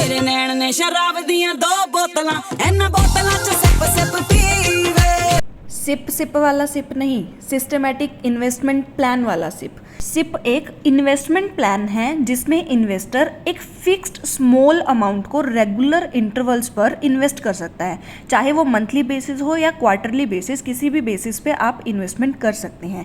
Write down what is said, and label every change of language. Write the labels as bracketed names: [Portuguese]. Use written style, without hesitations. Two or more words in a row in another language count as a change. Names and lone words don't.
[Punjabi] ਤੇਰੇ ਨੈਣ ਨੇ ਸ਼ਰਾਬ ਦੀਆਂ 2 ਬੋਤਲਾਂ, ਇਨ੍ਹਾਂ ਬੋਤਲਾਂ ਚ ਸਿਪ ਸਿਪ ਪੀਵੇ। [Hindi] सिप सिप वाला सिप नहीं, [English] systematic investment plan [Hindi] वाला सिप। सिप एक [English] investment plan [Hindi] है जिसमें इन्वेस्टर एक [English] fixed small amount [Hindi] को [English] regular intervals [Hindi] पर इन्वेस्ट कर सकता है, चाहे वो [English] monthly basis [Hindi] हो या [English] quarterly basis, [Hindi] किसी भी बेसिस पे आप इन्वेस्टमेंट कर सकते हैं।